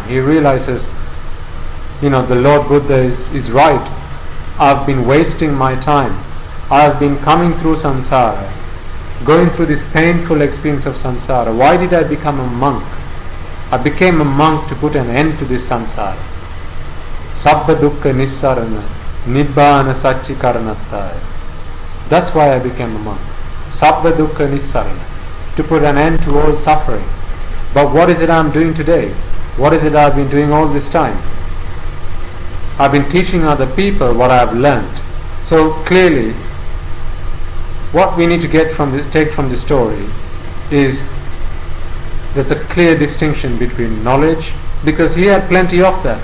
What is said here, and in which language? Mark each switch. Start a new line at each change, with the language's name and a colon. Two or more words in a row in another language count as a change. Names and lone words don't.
English: He realizes, the Lord Buddha is right. I've been wasting my time. I've been coming through samsara, going through this painful experience of samsara. Why did I become a monk? I became a monk to put an end to this samsara.
Pali: Sabba dukkha nissarana, nibbana satchikaranatthaya.
English: That's why I became a monk.
Pali: Sabba dukkha nissarana,
English: to put an end to all suffering. But what is it I'm doing today? What is it I've been doing all this time? I've been teaching other people what I've learned. So clearly, what we need to take from the story is there's a clear distinction between knowledge, because he had plenty of that.